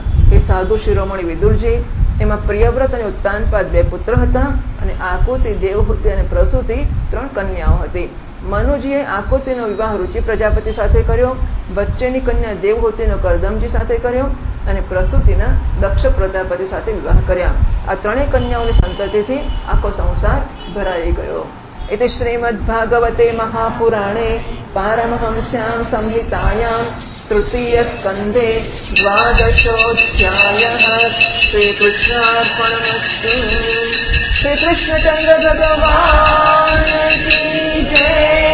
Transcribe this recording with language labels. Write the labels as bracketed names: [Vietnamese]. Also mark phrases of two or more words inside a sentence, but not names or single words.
[Gujarati] એ સાધુ શિરોમણી વિદુરજી, એમાં પ્રિયવ્રત અને ઉત્તાનપાદ 2 પુત્ર હતા અને આકુતિ, દેવહૂતિ અને પ્રસૂતિ 3 કન્યાઓ હતી. મનુજીએ આકુતિનો વિવાહ રુચિ પ્રજાપતિ સાથે કર્યો, વચ્ચેની કન્યા દેવહૂતિનો કરદમજી સાથે કર્યો અને પ્રસૂતિના દક્ષ પ્રજાપતિ સાથે વિવાહ કર્યા. આ ત્રણેય કન્યાઓની સંતતિથી આખો સંસાર ભરાઈ ગયો. [Sanskrit] इति श्रीमद्भागवते महापुराणे पारमहंस्यां संहितायां तृतीयस्कन्धे द्वादशोऽध्यायः. श्रीकृष्णार्पणमस्तु. [Hindi] श्रीकृष्णचन्द्र भगवान् की जय.